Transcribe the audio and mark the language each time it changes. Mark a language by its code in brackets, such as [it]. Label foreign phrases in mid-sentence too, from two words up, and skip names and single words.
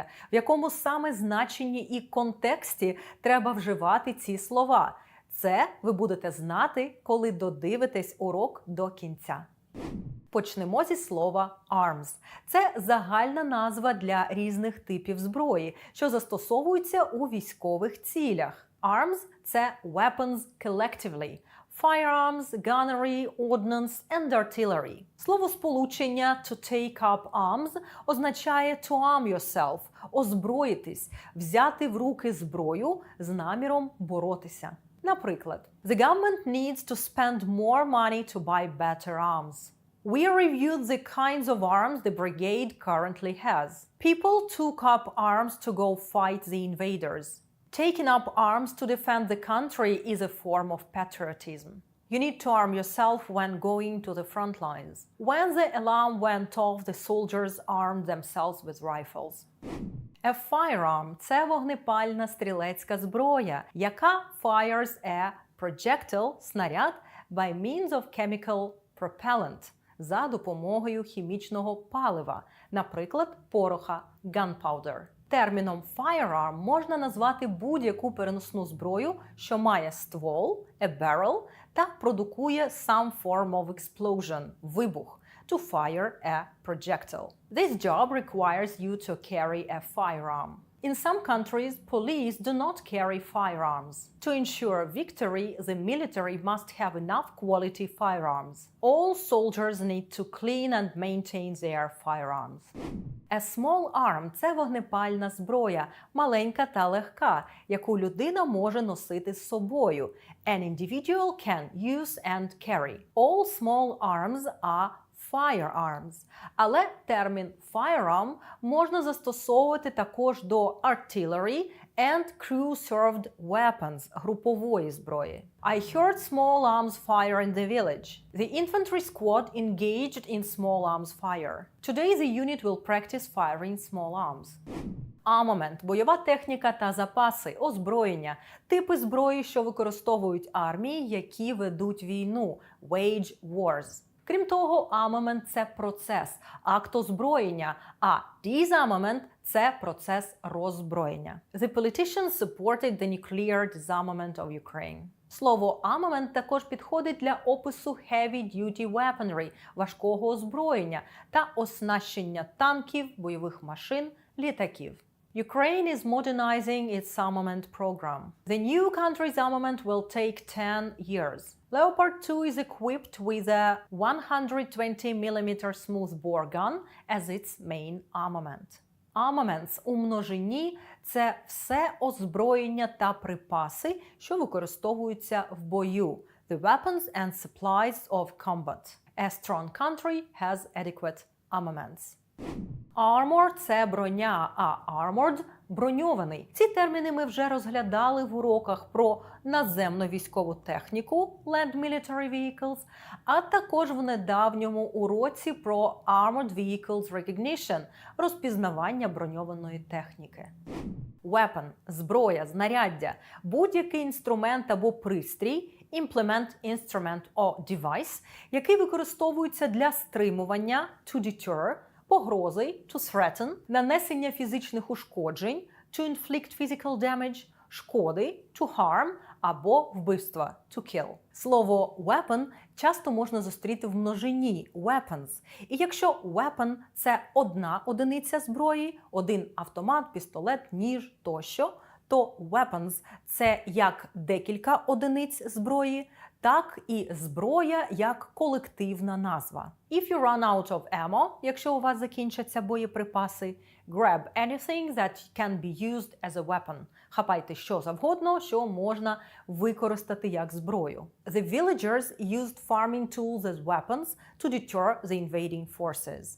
[uk] В якому саме значенні і контексті треба вживати ці слова? Це ви будете знати, коли додивитесь урок до кінця. Почнемо зі слова arms. Це загальна назва для різних типів зброї, що застосовуються у військових цілях. [en] Arms – це weapons collectively. Firearms, gunnery, ordnance and artillery. Словосполучення to take up arms означає to arm yourself – [uk] озброїтись, взяти в руки зброю з наміром боротися. Наприклад, [en] the government needs to spend more money to buy better arms. We reviewed the kinds of arms the brigade currently has. People took up arms to go fight the invaders. Taking up arms to defend the country is a form of patriotism. You need to arm yourself when going to the front lines. When the alarm went off, the soldiers armed themselves with rifles. A firearm – [uk] це вогнепальна стрілецька зброя, яка [en] fires a projectile – снаряд by means of chemical propellant – [uk] за допомогою хімічного палива, наприклад, пороха – gunpowder. Терміном firearm можна назвати будь-яку переносну зброю, що має ствол – [en] a barrel, [uk] та продукує [en] some form of explosion – вибух. To fire a projectile. This job requires you to carry a firearm. In some countries, police do not carry firearms. To ensure victory, the military must have enough quality firearms. All soldiers need to clean and maintain their firearms. A small arm – [uk] це вогнепальна зброя, маленька та легка, яку людина може носити з собою. [en] An individual can use and carry. All small arms are firearms. [uk] Але термін firearm можна застосовувати також до [en] artillery and crew-served weapons – [uk] групової зброї. [en] I heard small arms fire in the village. The infantry squad engaged in small arms fire. Today the unit will practice firing small arms. [uk] Armament – бойова техніка та запаси, озброєння, типи зброї, що використовують армії, які ведуть війну – [en] wage wars. [uk] Крім того, armament – це процес, акт озброєння, а disarmament – це процес роззброєння. [en] The politicians supported the nuclear disarmament of Ukraine. [uk] Слово armament також підходить для опису [en] heavy-duty weaponry [uk] – важкого озброєння та оснащення танків, бойових машин, літаків. [en] Ukraine is modernizing its armament program. The new country's armament will take 10 years. Leopard 2 is equipped with a 120mm smoothbore gun as its main armament. [uk] Armaments у множині – це все озброєння та припаси, що використовуються в бою. [en] The weapons and supplies of combat. A strong country has adequate armaments. Armor – [uk] це броня, а armored – броньований. Ці терміни ми вже розглядали в уроках про наземну військову техніку [en] land military vehicles, [uk] а також в недавньому уроці про [en] armored vehicles recognition – [uk] розпізнавання броньованої техніки. Weapon – зброя, знаряддя, будь-який інструмент або пристрій, [en] implement, instrument or device, [uk] який використовується для стримування [en] to deter, [uk] погрози [en] to threaten, [uk] нанесення фізичних ушкоджень [en] to inflict physical damage, [uk] шкоди [en] to harm [uk] або вбивства [en] to kill. [uk] Слово weapon часто можна зустріти в множині weapons. І якщо weapon – це одна одиниця зброї, один автомат, пістолет, ніж тощо, то weapons – це як декілька одиниць зброї, так і зброя як колективна назва. [en] If you run out of ammo, [uk] якщо у вас закінчаться боєприпаси, [en] grab anything that can be used as a weapon. [uk] Хапайте що завгодно, що можна використати як зброю. [en] The villagers used farming tools as weapons to deter the invading forces.